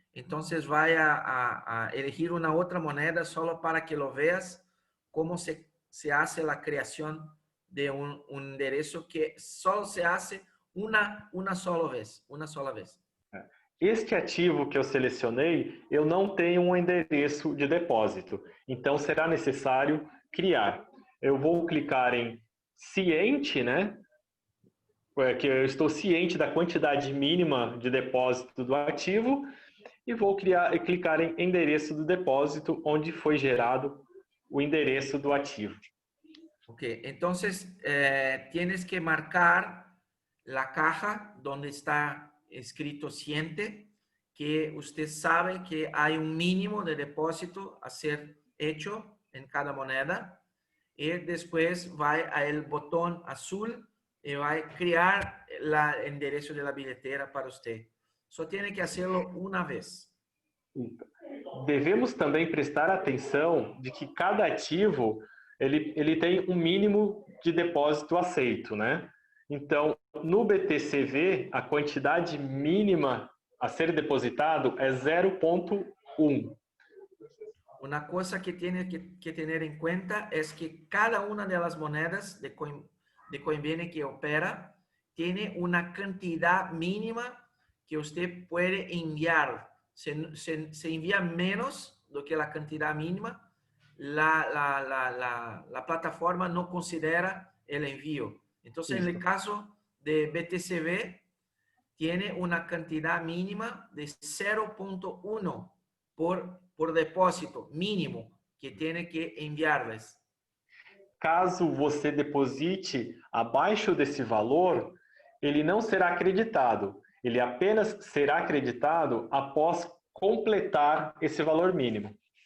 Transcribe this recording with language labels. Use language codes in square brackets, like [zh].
[es] Entonces [pt] vai [es] a elegir una otra moneda solo para que lo veas cómo se hace la creación de un enderezo que solo se hace una sola vez. [pt] Este ativo que eu selecionei, eu não tenho um endereço de depósito. Então, será necessário criar. Eu vou clicar em ciente, né? Que eu estou ciente da quantidade mínima de depósito do ativo e vou clicar em endereço do depósito, onde foi gerado o endereço do ativo. [es] Ok, entonces tienes que marcar la caja donde está escrito ciente, que usted sabe que hay un mínimo de depósito a ser hecho en cada moneda. Y después va al botón azul y va a crear el enderezo de la billetera para usted. [pt] Só [es] tiene que hacerlo una vez. [pt] Devemos também prestar atenção de que cada ativo ele tem um mínimo de depósito aceito, né? Então, no BTCV, a quantidade mínima a ser depositado é 0,1. [es] Una cosa que tiene que tener en cuenta es que cada una de las monedas de Coinbase que opera tiene una cantidad mínima que usted puede enviar. Se envía menos [pt] do que [es] la cantidad mínima, la plataforma no considera el envío. Entonces, en el caso de BTCV, tiene una cantidad mínima de 0,1 por depósito mínimo que tiene que enviarles. [pt] Caso você deposite abaixo desse valor, ele não será acreditado. Ele apenas será acreditado após completar esse valor mínimo.